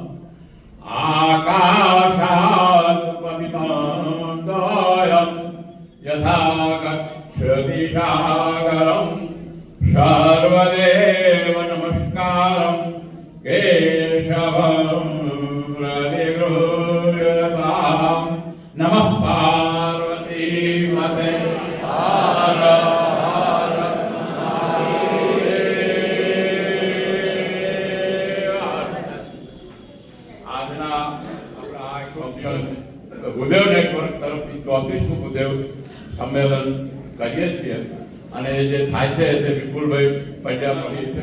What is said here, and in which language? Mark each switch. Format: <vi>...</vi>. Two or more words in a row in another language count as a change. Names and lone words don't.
<sa>आकाशात् पतितं कायं यथा गच्छति सागरं सर्वदेव नमस्कारं केशवं प्रतिगृह्यतां. नमः पार्वती मते हर हर</sa> <gu>આજના આપણા આ ફંક્શન ભૂદેવ નેટવર્ક તરફથી 34મું ભૂદેવ સંમેલન કરીએ છીએ અને જે થાય છે તે વિપુલભાઈ પંડ્યા છે.</gu>